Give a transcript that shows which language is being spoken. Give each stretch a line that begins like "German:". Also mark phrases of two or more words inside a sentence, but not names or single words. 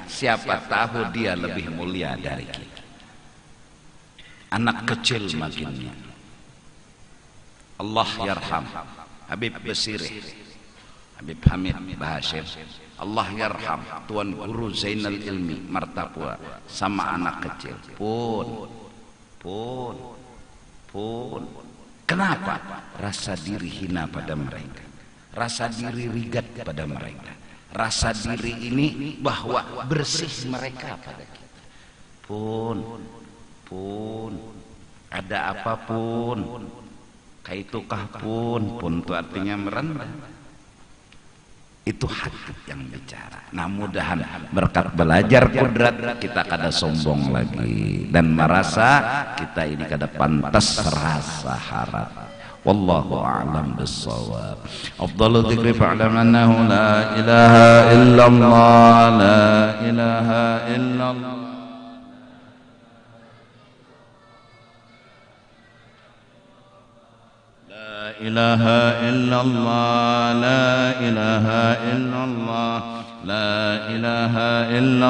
Indonesian: Siapa tahu dia lebih mulia dari kita. Anak kecil makinnya.
Arabic: الله يرحم
Indonesian: Habib Basirih, Habib Hamid Bahashir,
Arabic: الله يرحم
Indonesian: Tuan Guru Zainal Ilmi Martapua, sama anak kecil pun kenapa? Rasa diri hina pada mereka, rasa diri rigat pada mereka, rasa diri ini bahwa bersih mereka pada kita. Pun ada apapun kaitukah pun itu artinya merendah. Itu hati yang bicara. Nah mudahan berkat belajar kudrat kita kada sombong lagi dan merasa kita ini kada pantas rasa harap.
Arabic: والله أعلم بالصواب. أفضل الذكر فاعلم أنه لا إله إلا الله، لا إله إلا الله. لا إله إلا الله، لا إله إلا الله، لا إله إلا